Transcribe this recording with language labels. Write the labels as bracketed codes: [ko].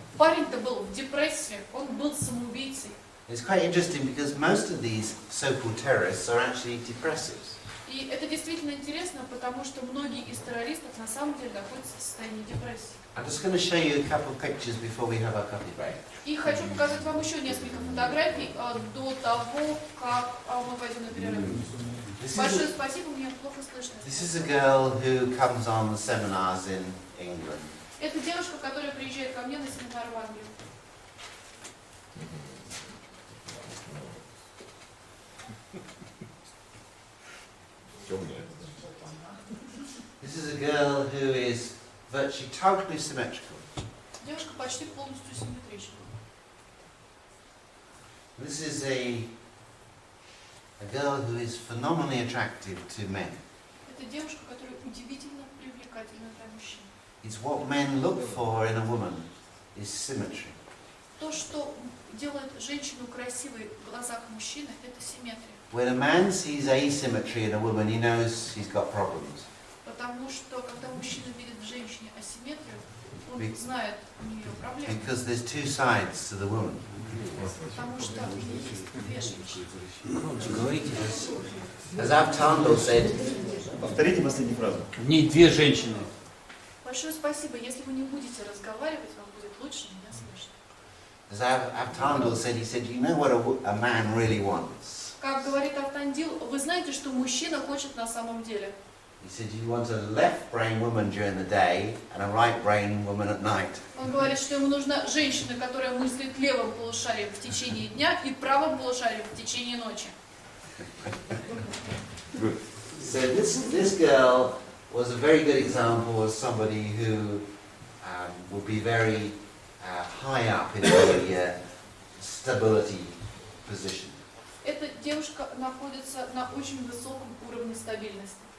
[ru] Парень-то был в депрессии, он был самоубийцей. [en] It's quite interesting because most of these so-called terrorists are actually depressives. [ru] И это действительно интересно, потому что многие из террористов на самом деле находятся в состоянии депрессии. [en] I'm just going to show you a couple of pictures before we have our coffee break. [ru] И хочу показать вам еще несколько фотографий до того, как мы пойдем на перерыв. Большое спасибо, мне плохо слышно. [en] This is a girl who comes on seminars in England. [ru] Это девушка, которая приезжает ко мне на семинар в Англию. Темная. [en] This is a girl who is virtually totally symmetrical. [ru] Девушка почти полностью симметрична. [en] This is a girl who is phenomenally attractive to men. [ru] Это девушка, которая удивительно привлекательна для мужчин. [en] It's what men look for in a woman is symmetry. [ru] То, что делает женщину красивой в глазах мужчины, это симметрия. [en] When a man sees asymmetry in a woman, he knows he's got problems. [ru] Потому что, когда мужчина видит в женщине асимметрию, он знает у нее проблемы. [en] Because there's two sides to the woman. [ru] Потому что у нее есть две женщины. Громче говорите. [en] As Avtandal said, [ru] Повторите последнюю фразу. В ней две женщины. Большое спасибо. Если вы не будете разговаривать, вам будет лучше меня слышно. [en] as Avtandal said, he said, you know what a man really wants? [ru] Как говорит Автандил, вы знаете, что мужчина хочет на самом деле? [en] He said, you want a left-brain woman during the day and a right-brain woman at night. [ru] Он говорит, что ему нужна женщина, которая мыслит левым полушарием в течение дня и правым полушарием в течение ночи. [en] So this girl was a very good example of somebody who would be very high up in the stability position. [ru] Эта девушка находится на очень высоком уровне стабильности.